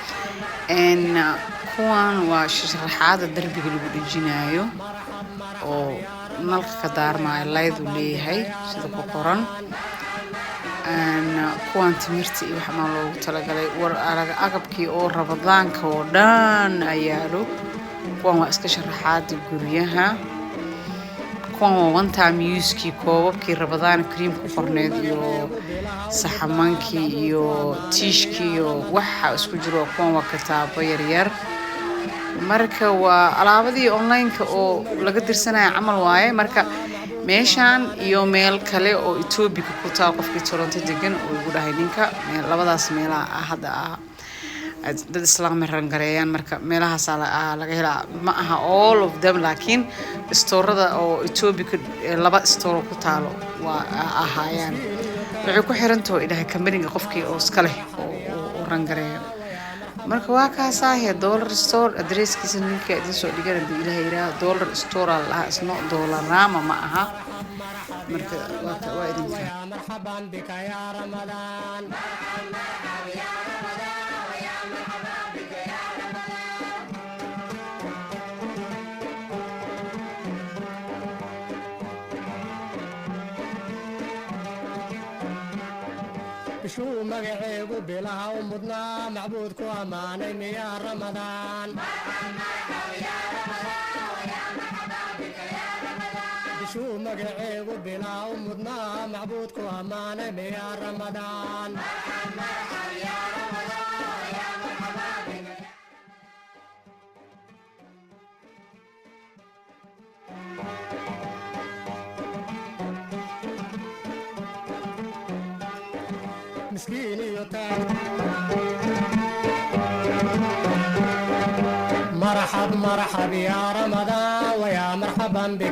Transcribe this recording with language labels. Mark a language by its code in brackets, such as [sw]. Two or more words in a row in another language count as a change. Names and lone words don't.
[so] Kuwan waa sharaxaada darbiga lagu dhijinayo oo nalka ka daarmayo laydu leeyahay sida ku qoran. Kuwan timirta iyo waxa loogu talagalay war agabkii oo Ramadaanka oo dhan ayaalo. Kuwan waa iska sharaxaada guryaha. kuwan waa [en] one time use-kii [so] koobabkii Ramadaan cream ku qorneed iyo saxamankii iyo tiishkii iyo waxa isku jiro. Kuwan waa kitaabo yaryar. Marka waa alaabadii online-ka oo laga dirsanaya camal waaye. Marka meeshaan iyo meel kale oo Ethiopia ku taal qofkii Toronto degan oo ugu dhahay ninka labadaas meelaha hadda dad islaam rangareeyaan. Marka meelahaas laga helaa ma aha [en] all of them, [so] laakiin stoorada oo Ethiopia laba store ku taalo waa ahaayaan. Waxay ku xirantahay ilahay company-ga qofkii oo iska leh oo rangareeyo. marka waa kaasaahe [en] dollar store [so] addresskiisa ninka idin soo dhigan hadii ilaahay yiraahdo [en] dollar store [so] la isno dollarama ma aha. marka waa idinka [ar] ويا مرحبا بك يا رمضان مرحب مرحب يا رمضان ويا مرحبا بك يا رمضان [so] bishuu magaceegu bilaha u mudnaa macbuud ku ammaanay miyaa Ramadaan [ar] مرحب مرحب يا رمضان ويا مرحبا بك يا رمضان [so] bishuu magaceegu bilaha u mudnaa macbuud ku ammaanay miyaa Ramadaan [ar] مرحب مرحب يا رمضان ويا مرحبا بك مسكين يطيب مرحب مرحب يا رمضان ويا مرحبا بك